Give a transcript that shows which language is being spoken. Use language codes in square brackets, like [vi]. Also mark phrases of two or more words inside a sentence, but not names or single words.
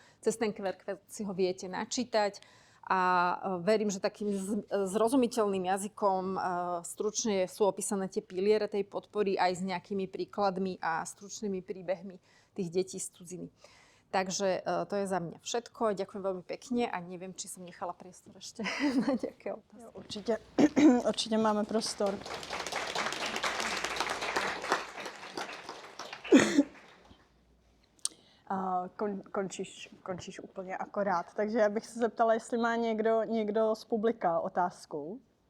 [sk] Cez ten QR si ho viete načítať. A verím, že takým zrozumiteľným jazykom stručne sú opísané tie piliere tej podpory aj s nejakými príkladmi a stručnými príbehmi tých detí z cudziny. Takže to je za mňa všetko. Ďakujem veľmi pekne a neviem, či som nechala priestor ešte na nejaké otázky. [cs] Určitě máme prostor. Končíš úplně akorát. Takže já bych se zeptala, jestli má někdo z publika otázku.